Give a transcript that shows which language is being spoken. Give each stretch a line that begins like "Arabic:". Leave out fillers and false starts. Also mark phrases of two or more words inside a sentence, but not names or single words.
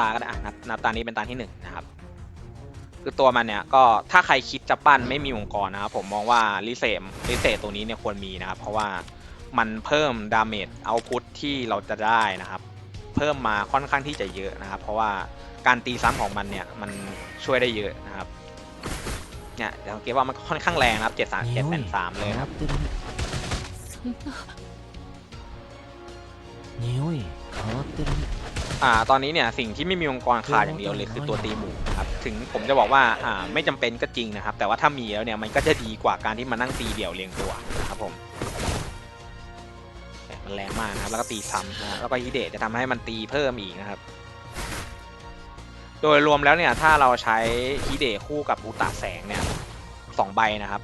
Thai: ก็ได้นับตานี้เป็นตาที่1นะครับคือตัวมันเนี่ยก็ถ้าใครคิดจะปั้นไม่มีองค์กรนะครับผมมองว่าลิเซตัวนี้เนี่ยควรมีนะครับเพราะว่ามันเพิ่ม
English: damage output
Thai: ที่เราจะได้นะครับเพิ่มมาค่อนข้างที่จะเยอะนะครับเพราะว่าการตีซ้ำของมันเนี่ยมันช่วยได้เยอะนะครับเนี่ยเดี๋ยวสังเกตว่ามันค่อนข้างแรงนะครับ7-3เลยครับ
Japanese: 匂い変わってるね
Thai: ตอนนี้เนี่ยสิ่งที่ไม่มีองค์กรขาดอย่างเดียวเลยคือตัวตีหมู่ครับถึงผมจะบอกว่าไม่จำเป็นก็จริงนะครับแต่ว่าถ้ามีแล้วเนี่ยมันก็จะดีกว่าการที่มานั่งตีเดี่ยวเรียงตัวนะครับผม มันแรงมากนะครับแล้วก็ตีซ้ำนะแล้วก็ฮิเดะจะทำให้มันตีเพิ่มอีกนะครับโดยรวมแล้วเนี่ยถ้าเราใช้ฮิเดะคู่กับอุตะแสงเนี่ย 2ใบนะครับ